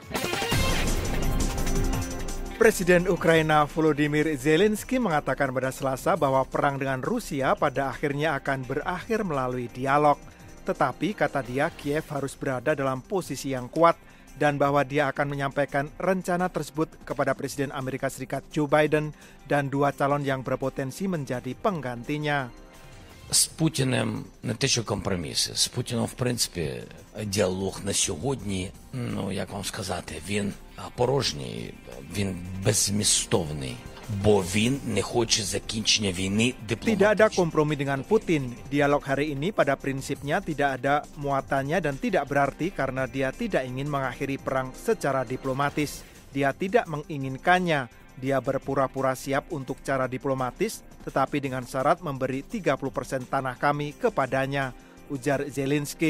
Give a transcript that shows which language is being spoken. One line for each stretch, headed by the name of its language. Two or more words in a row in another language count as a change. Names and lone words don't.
Indonesian: Presiden Ukraina Volodymyr Zelensky mengatakan pada Selasa bahwa perang dengan Rusia pada akhirnya akan berakhir melalui dialog. Tetapi, kata dia, Kiev harus berada dalam posisi yang kuat dan bahwa dia akan menyampaikan rencana tersebut kepada Presiden Amerika Serikat Joe Biden dan dua calon yang berpotensi menjadi penggantinya.
Ukrainian: З Путіним не те, що компроміси. З Путіном, в принципі, діалог на сьогодні, як вам сказати, він порожній, він беззмістовний. Бо він не хоче закінчення війни дипломатично.
Indonesian: Tidak ada kompromi dengan Putin. Dialog hari ini pada prinsipnya tidak ada muatannya dan tidak berarti karena dia tidak ingin mengakhiri perang secara diplomatis. Dia tidak menginginkannya. Dia berpura-pura siap untuk cara diplomatis, tetapi dengan syarat memberi 30% tanah kami kepadanya, ujar Zelensky.